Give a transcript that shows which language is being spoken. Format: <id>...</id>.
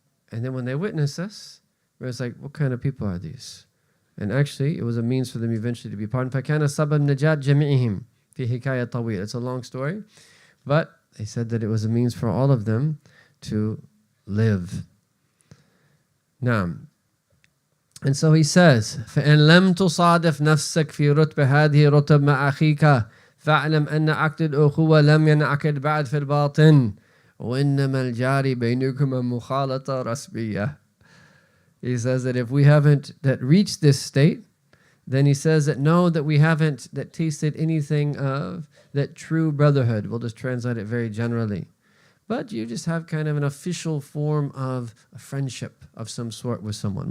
<en>And then when they witness this, it was like, what kind of people are these? And actually, it was a means for them eventually to be pardoned.</en> <ar>فَكَانَ سَبَبْ نَجَاةِ جَمِيعِهِمْ فِي حِكَايَةٍ طَوِيلٍ.</ar> <en>It's a long story, but they said that it was a means for all of them to live. Now, and so he says,</en> <ar>فَإِنْ لَمْ تُصَادِفْ نَفْسَكَ فِي رُتْبَ هَذِهِ رُتَبْ مَعَ أَخِيكَ فَاعْلَمْ أَنَّ عَقْدَ الْأُخُوَّةِ لَمْ يَنْعَقِدْ بَعْدَ فِي الْبَاطِنِ وَإِنَّمَا الْجَارِ بَيْنِكُمَا مُخَالَطَةٌ رَسْمِيَّةٌ.</ar> <en>He says that if we haven't that reached this state, then he says that no, that we haven't that tasted anything of that true brotherhood. We'll just translate it very generally. But you just have kind of an official form of a friendship of some sort with someone.</en>